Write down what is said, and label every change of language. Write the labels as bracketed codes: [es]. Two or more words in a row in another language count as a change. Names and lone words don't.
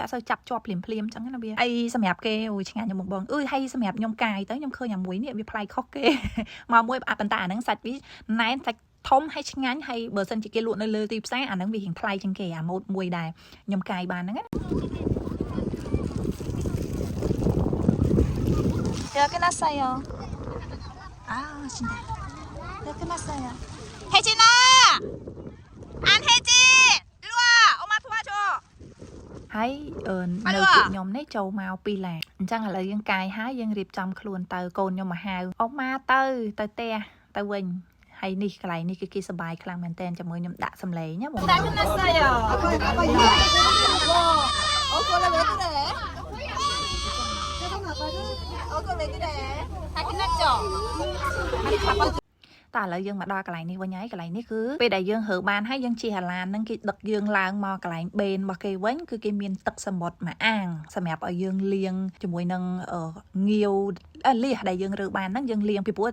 [km] ត់សូវចាប់ជាប់ភ្លាមអញ្ចឹងណាវាអីសម្រាប់គេអូឆ្ងាញ់ខ្ញុំបងហើយសម្រាប់ខ្ញុំកាយទៅខ្ញុំឃើញអាមួយនេះវាប្លែកខុសគេមកមួយប៉ុន្តែអាហ្នឹងសាច់វាណែនសាច់ធំហើយឆ្ងាញ់ហើយបើសិនជាគេលក់នៅលើទីផ្សារអាហ្នឹងវារៀងថ្លៃជាងគេអាម៉ូតមួយដែរខ្ញុំកាយបានហ្នឹងណាយកណាសាយយកណាសាយ 혜진아! [ko] 안혜진! 일로와! 엄마 도와줘! [km] ហើយនៅពួកខ្ញុំនេះចូលមកពីឡាអញ្ចឹងឥឡូវយើងកាយហើយយើងរៀបចំខ្លួនទៅកូនខ្ញុំមកហៅអ៊ំម៉ាទៅផ្ទះទៅវិញហើយនេះកន្លែងនេះគឺគេសប្បាយខ្លាំងមែនតើជាមួយខ្ញុំដាក់សំឡេងណាបង [ko] 다 끝났어요. 그래 왜 그래? 왜 그래? 다 끝났죠? [km] តែឥឡូវយើងមកដល់កន្លែងនេះវិញហើយកន្លែងនេះគឺពេលដែលយើងហើបានហើយយើងជិះអាឡានហ្នឹងគេដឹកយើងឡើងមកកន្លែងបេនរបស់គេវិញគឺគេមានទឹកសមុទ្រមួយអាងសម្រាប់ឲ្យយើងលាងជាមួយនឹងងាវលះដែលយើងរើបានហ្នឹងយើងលាងពីព្រោះ